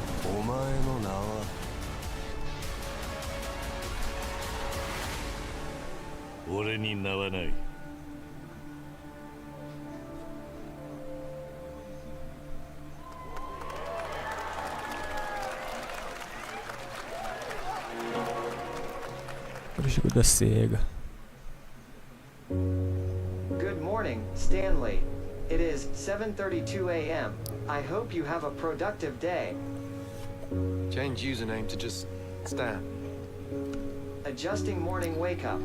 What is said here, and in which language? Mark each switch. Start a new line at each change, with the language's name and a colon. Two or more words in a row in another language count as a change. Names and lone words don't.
Japanese: 俺に名はない。
Portuguese: O jogo da SEGA.
English: Good morning, Stanley. It is 7:32 a.m. I hope you have a productive day. Change username to just Stan. Adjusting morning wake up.